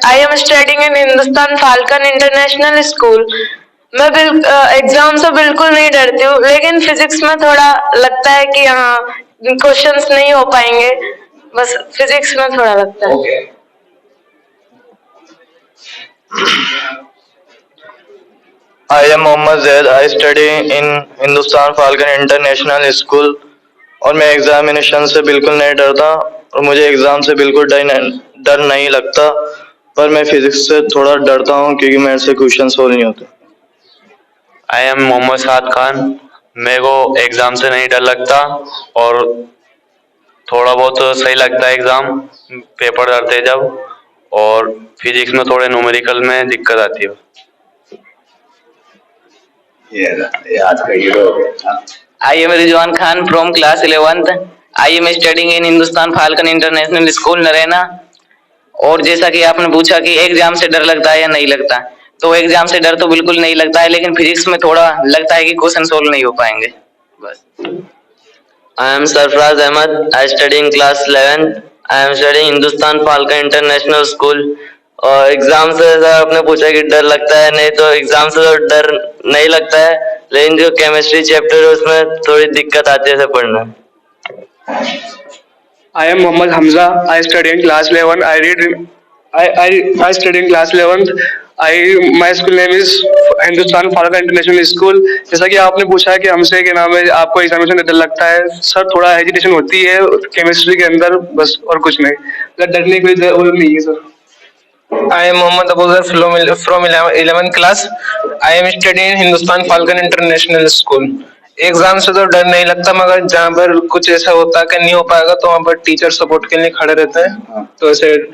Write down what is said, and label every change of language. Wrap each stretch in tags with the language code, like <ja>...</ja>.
<en>I am studying in Hindustan Falcon International School.</en> <hi>मैं exam से बिल्कुल नहीं डरती हूँ, लेकिन फिजिक्स में थोड़ा लगता है कि हाँ क्वेश्चंस नहीं हो पाएंगे. बस फिजिक्स में थोड़ा लगता है.</hi> <en>Okay. I am Mohammad Zaid. I study in Hindustan Falcon International School</en> <hi>और मैं एग्जामिनेशन से बिल्कुल नहीं डरता और मुझे एग्जाम से बिल्कुल डर नहीं लगता, पर मैं फिजिक्स से थोड़ा डरता हूँ क्योंकि मेरे से क्वेश्चन सोल्व नहीं होते.</hi> <en>I am Mohammad Saad Khan.</en> <hi>मेरे को एग्जाम से नहीं डर लगता और थोड़ा बहुत सही लगता है एग्जाम पेपर डरते जब, और फिजिक्स में थोड़े न्यूमेरिकल में दिक्कत आती है. ये आज का हीरो हो गया.</hi> <en>I am Rizwan Khan from class 11th. I am studying in Hindustan Falcon International School Naraina.</en> <hi>और जैसा कि आपने पूछा कि एग्जाम से डर लगता है या नहीं लगता, तो एग्जाम से डर तो बिल्कुल नहीं लगता है, लेकिन फिजिक्स में थोड़ा लगता है कि क्वेश्चन सोल्व नहीं हो पाएंगे. बस.</hi> <en>I am Sarfraz Ahmed. I study in class 11th. I am studying Hindustan Falcon International School.</en> <hi>और एग्जाम से सर आपने पूछा कि डर लगता है, नहीं तो एग्जाम से तो डर नहीं लगता है, लेकिन जो केमिस्ट्री चैप्टर है उसमें थोड़ी दिक्कत आती है सर पढ़ना।</hi> <en>I am Mohammad Hamza. I study in class 11. I study in class 11th. My school name is Hindustan Falcon International School.</en> <hi>जैसा कि आपने पूछा है कि हमसे क्या नाम है, आपको एग्जामिनेशन डर लगता है सर, थोड़ा हेजिटेशन होती है केमिस्ट्री के अंदर, बस और कुछ नहीं, डरने की कोई वो नहीं है sir.</hi> <en>I am Mohammad Abuzar from 11th class. I am studying in Hindustan Falcon International School.</en> <hi>Exam से तो डर नहीं लगता, मगर जहाँ पर कुछ ऐसा होता है कि नहीं हो पाएगा तो वहाँ पर टीचर सपोर्ट के लिए खड़े रहते हैं, तो ऐसे।</hi>